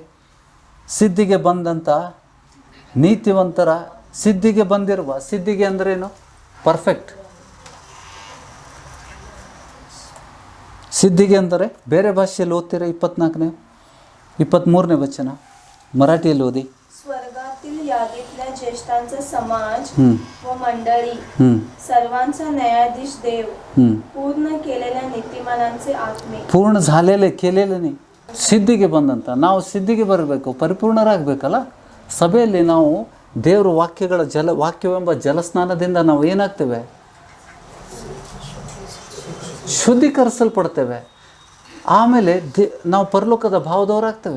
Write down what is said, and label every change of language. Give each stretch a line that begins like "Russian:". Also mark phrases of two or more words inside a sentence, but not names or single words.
Kannada: ಸಿದ್ಧಿಗೆ ಬಂದಂಥ ನೀತಿವಂತರ, ಸಿದ್ಧಿಗೆ ಬಂದಿರುವ, ಸಿದ್ಧಿಗೆ ಅಂದ್ರೇನು? ಪರ್ಫೆಕ್ಟ್. ಸಿದ್ಧಿಗೆ ಅಂದರೆ ಬೇರೆ ಭಾಷೆಯಲ್ಲಿ ಓದ್ತೀರ. 23ನೇ ವಚನ मराठीಯಲ್ಲಿ ಓದಿ.
Marathi: स्वर्गातील यादीतल्या ज्येष्ठांचा समाज व मंडळी, सर्वांचा न्यायाधीश देव, पूर्ण केलेल्या नीतिमानांचे आत्मे. पूर्ण झालेले केलेले नाही,
Kannada: ಸಿದ್ಧಿಗೆ ಬಂದಂಥ. ನಾವು ಸಿದ್ಧಿಗೆ ಬರಬೇಕು, ಪರಿಪೂರ್ಣರಾಗಬೇಕಲ್ಲ. ಸಭೆಯಲ್ಲಿ ನಾವು ದೇವರ ವಾಕ್ಯಗಳ ವಾಕ್ಯವೆಂಬ ಜಲಸ್ನಾನದಿಂದ ನಾವು ಏನಾಗ್ತೇವೆ? ಶುದ್ಧೀಕರಿಸಲ್ಪಡ್ತೇವೆ. ಆಮೇಲೆ ನಾವು ಪರಲೋಕದ ಭಾವದವರಾಗ್ತೇವೆ.